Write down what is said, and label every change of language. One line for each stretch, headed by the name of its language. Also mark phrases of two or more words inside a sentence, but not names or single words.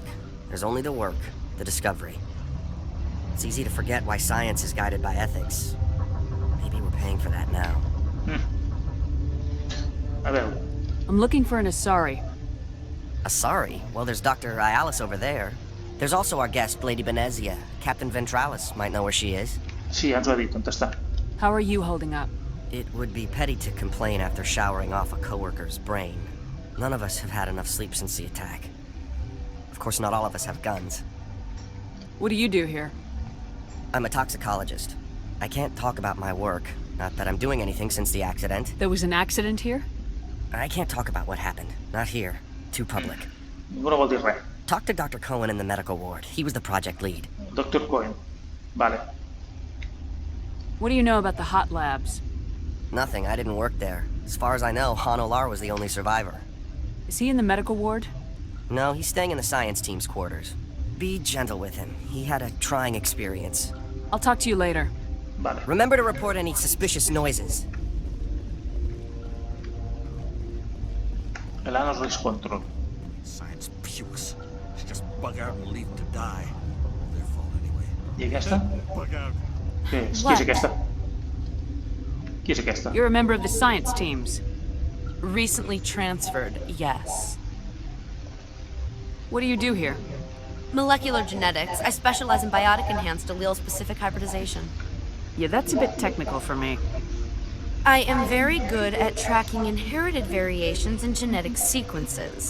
English: There's only the work, the discovery. It's easy to forget why science is guided by ethics. Maybe we're paying for that now.
Catalan: A veure.
English: I'm looking for an assari. Assari? Well, there's Dr. Ialis over there. There's also our guest, Lady Benezia. Captain Ventralis might know where she is.
Catalan: Sí, ja ens ho ha dit, on està.
English: How are you holding up? It would be petty to complain after showering off a coworker's brain. None of us have had enough sleep since the attack. Of course, not all of us have guns. What do you do here? I'm a toxicologist. I can't talk about my work. Not that I'm doing anything since the accident. There was an accident here? I can't talk about what happened. Not here. Too public.
Catalan: Ningú no vol dir res.
English: Talk to Dr. Cohen in the medical ward. He was the project lead.
Catalan: Dr. Cohen. Vale.
English: What do you know about the hot labs? Nothing. I didn't work there. As far as I know, Han Olar was the only survivor. Is he in the medical ward? No, he's staying in the science team's quarters. Be gentle with him. He had a trying experience. I'll talk to you later.
Catalan: Vale.
English: Remember to report any suspicious noises. Elanos Risk Control. Science pukes. She just bug out and leave them to die. Their fault anyway.
Catalan: I aquesta?
English: Bug out.
Catalan: Què és? Qui és aquesta? Qui és aquesta?
English: You're a member of the science teams. Recently transferred, yes. What do you do here? Molecular genetics. I specialize in biotic-enhanced allele-specific hybridization. Yeah, that's a bit technical for me. I am very good at tracking inherited variations in genetic sequences.